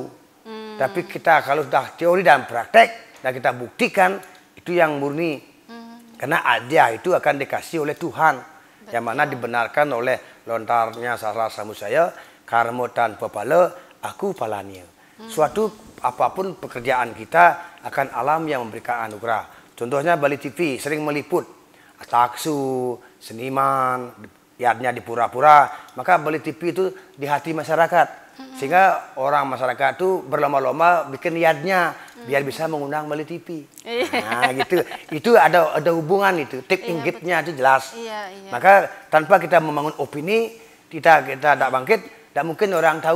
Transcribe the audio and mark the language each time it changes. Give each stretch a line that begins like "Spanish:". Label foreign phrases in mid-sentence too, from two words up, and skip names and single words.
Indonesian: Tapi kita kalau sudah teori dan praktek dan kita buktikan, itu yang murni. Karena adia itu akan dikasih oleh Tuhan. Betul. Yang mana dibenarkan oleh lontarnya salah samu saya, karmo tanpa pala, aku palanya. Suatu apapun pekerjaan kita akan alam yang memberikan anugerah. Contohnya Bali TV sering meliput taksu, seniman, yadnya di pura-pura. Maka Bali TV itu di hati masyarakat. Sehingga orang masyarakat itu berlomba-lomba bikin yadnya biar bisa mengundang Bali TV. Nah, gitu. Itu ada hubungan itu. Tip inggitnya itu jelas. Maka tanpa kita membangun opini, kita tidak bangkit, tidak mungkin orang tahu.